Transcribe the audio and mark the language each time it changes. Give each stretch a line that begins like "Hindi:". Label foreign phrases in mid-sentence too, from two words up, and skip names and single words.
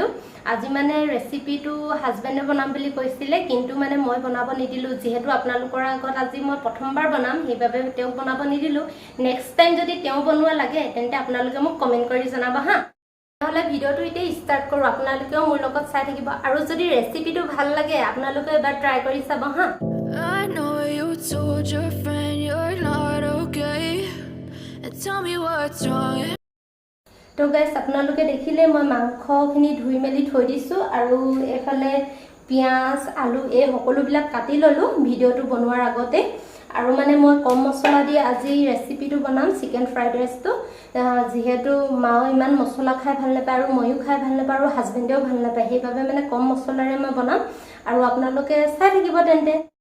Assamese: আজি মানে ৰেচিপিটো হাজবেণ্ডে বনাম বুলি কৈছিলে কিন্তু মানে মই বনাব নিদিলো যেহেতু আপোনালোকৰ আগত আজি মই প্ৰথমবাৰ বনাম সেইবাবে তেওঁ বনাব নিদিলো।
English: next time
Assamese: যদি তেওঁ বনোৱা লাগে তেন্তে আপোনালোকে মোক কমেন্ট কৰি জনাবা হা। নহলে ভিডিওটো এতিয়া স্টাर्ट কৰো। আপোনালোকেও মোৰ লগত চাই থাকিব আৰু যদি ৰেচিপিটো ভাল লাগে আপোনালোকে এবাৰ ট্ৰাই কৰি চাব হা।
English: I know you told your friend you're not okay and tell me what's wrong.
Hindi: तो गाइस
Assamese: আপোনালোকে দেখিলে মই মাংসখিনি ধুই মেলি থৈ দিছো আৰু এফালে পিয়াজ আলু এই সকলোবিলাক কাটি ললো ভিডিওটো বনোৱাৰ আগতে। আৰু মানে মই কম মছলা দি আজি ৰেচিপিটো বনাম
English: chicken fried
Assamese: ৰাইসটো যেহেতু মাও ইমান মছলা খাই ভাল নাপায় আৰু ময়ো খাই ভাল নাপায় আৰু হাজবেণ্ডেও ভাল নাপায় সেইবাবে মানে কম মছলাৰে মই বনাম আৰু আপোনালোকে চাই থাকিব তেন্তে।